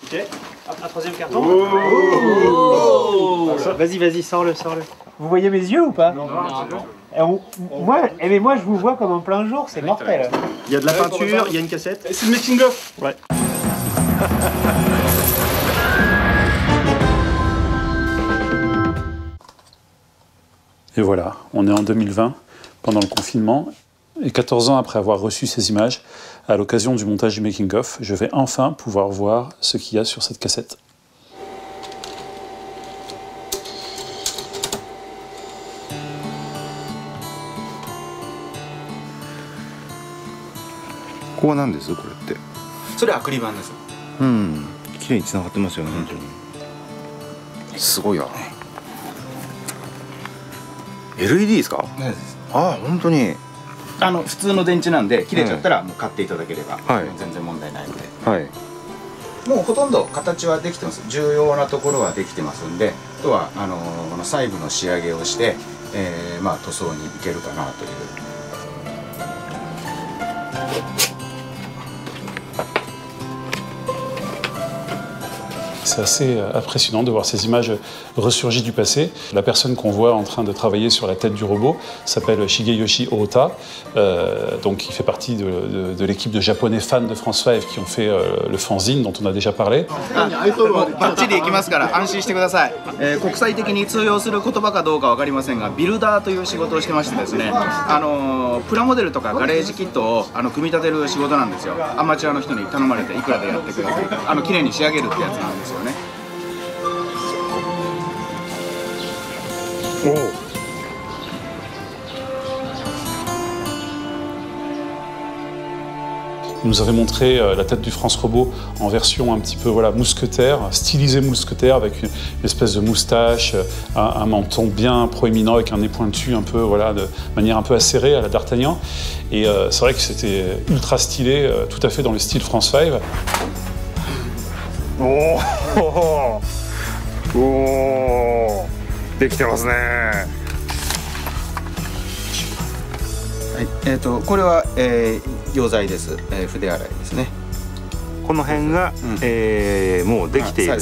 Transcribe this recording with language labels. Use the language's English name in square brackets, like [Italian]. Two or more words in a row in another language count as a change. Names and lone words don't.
[French] Ok. Un troisième carton. Vas-y, vas-y, sors-le, sors-le. Vous voyez mes yeux ou pas? Non. Moi, je vous vois comme en plein jour, c'est mortel. Il y a de la peinture, il y a une cassette. C'est le making of. Ouais. Et voilà, on est en 2020, pendant le confinement, et 14 ans après avoir reçu ces images, à l'occasion du montage du making-of, je vais enfin pouvoir voir ce qu'il y a sur cette cassette. [Japanese] ここは何です？これって。それアクリル板です。うん。綺麗に繋がってますよね、本当に。すごいな。LED ですか？ああ、本当に。普通の電池なんで切れちゃったらもう買っていただければ、全然問題ないので。はい。もうほとんど形はできてます。重要なところはできてますんで、あとはこの細部の仕上げをして、まあ塗装にいけるかなという。 [French] C'est assez impressionnant de voir ces images ressurgies du passé. La personne qu'on voit en train de travailler sur la tête du robot s'appelle Shigeyoshi Ohta. Donc il fait partie de l'équipe de japonais fans de France 5 qui ont fait le fanzine dont on a déjà parlé. [Japanese] バッチリいきますから安心してください。国際的に通用する言葉かどうかわかりませんが、ビルダーという仕事をしてましてですね、プラモデルとかガレージキットを組み立てる仕事なんですよ。アマチュアの人に頼まれていくらでやってください。綺麗に仕上げるってやつなんですよね。 [French] Il nous avait montré la tête du France Robot en version un petit peu voilà, mousquetaire, stylisé mousquetaire, avec une espèce de moustache, un menton bien proéminent, avec un nez pointu un peu, voilà, de manière un peu acérée à la D'Artagnan. Et c'est vrai que c'était ultra stylé, tout à fait dans le style France 5. [Japanese] おお、できてますね。はい、これは、溶剤です。筆洗いですね。この辺が、もうできているところ。